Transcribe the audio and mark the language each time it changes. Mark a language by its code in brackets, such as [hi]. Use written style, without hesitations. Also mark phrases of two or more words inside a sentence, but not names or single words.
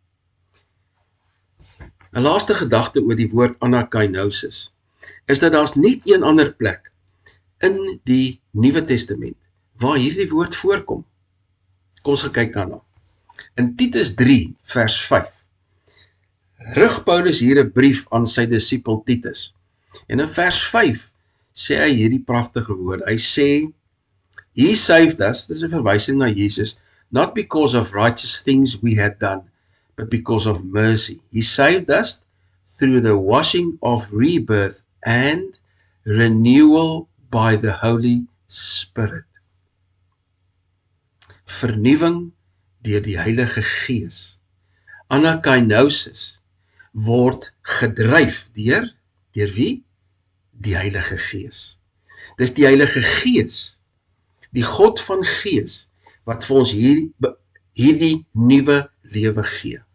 [af] 'n Laaste gedagte oor die woord anakainosis is dat daar's net een ander plek in die Nuwe Testament waar hierdie woord voorkom. Kom ons gaan kyk daarna. In Titus 3 vers 5 rig Paulus hier 'n brief aan sy disipel Titus. En in vers 5 sê hy hierdie pragtige woorde. Hy sê, [en] He saved us, [af] dis 'n verwysing na Jesus, [en] not because of righteous things we had done, but because of mercy. He saved us through the washing of rebirth and renewal by the Holy Spirit. [af] Vernuwing deur die Heilige Gees. Anakainosis word gedryf deur wie? Die Heilige Gees. Dis die Heilige Gees, die God van Gees, wat vir ons hierdie nuwe lewe gee.